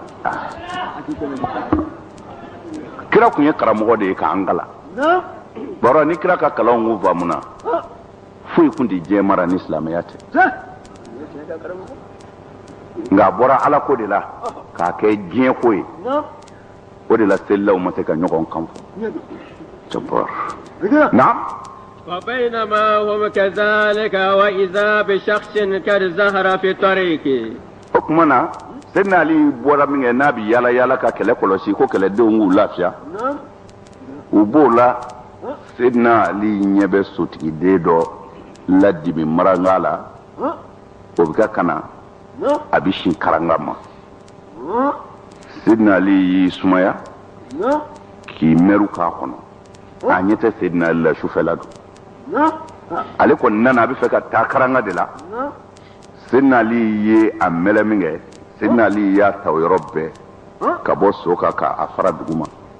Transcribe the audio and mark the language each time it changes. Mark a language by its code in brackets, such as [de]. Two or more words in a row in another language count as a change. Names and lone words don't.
[bm] kira tun ye karamɔgɔ de ye k'an kala baro ni kira ka kalanw k'u faamuna foyi tun tɛ diɲɛ mara ni silamɛya tɛ nka a bɔra ala ko de la k'a kɛ diɲɛ ko ye o de la selilaw ma se ka ɲɔgɔn kan fɔ naam [ar] وبينما هم كذلك وإذا بشخص قد ظهر في طريقه [bm] o tuma na Seydina Ali bɔra min kɛ n'a bɛ yaala yaala ka kɛlɛ kɔlɔsi ko kɛlɛdenw k'u lafiya u b'o la Seydina Ali ɲɛ bɛ sotigiden dɔ ladibi maranga la o bɛ ka kana a bɛ sin karanga ma Seydina Ali y'i sumaya k'i mɛru k'a kɔnɔ a ɲɛ tɛ Seydina Ali la sufɛla don ale kɔni nana a bɛ fɛ ka taa karanga de la Seydina Ali ye a mɛlɛ min kɛ Seydina Ali y'a ta o yɔrɔ bɛɛ ka bɔ so kan k'a fara dugu ma